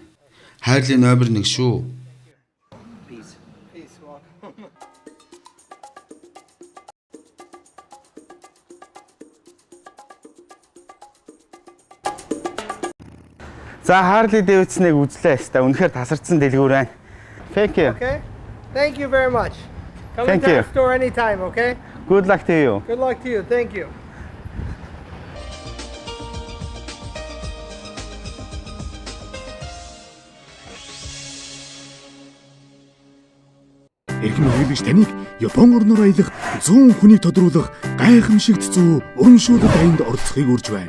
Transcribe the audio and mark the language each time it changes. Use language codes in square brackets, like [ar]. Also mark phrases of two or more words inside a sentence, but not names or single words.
[mn] Harley номер 1 шүү. За Harley Davidson-ыг үзлээ. Үнэхээр тасарсан дэлгүүр байна. [en] Thank you. Okay. Thank you very much. Come into the store anytime, okay? Good luck to you. Good luck to you. Thank you. [mn] Эрхэм хэрэглэгч таныг Япон орноор аялах 100 хүнийг тодруулах гайхамшигт зүй урамшуулалт аянд оролцохыг урьж байна.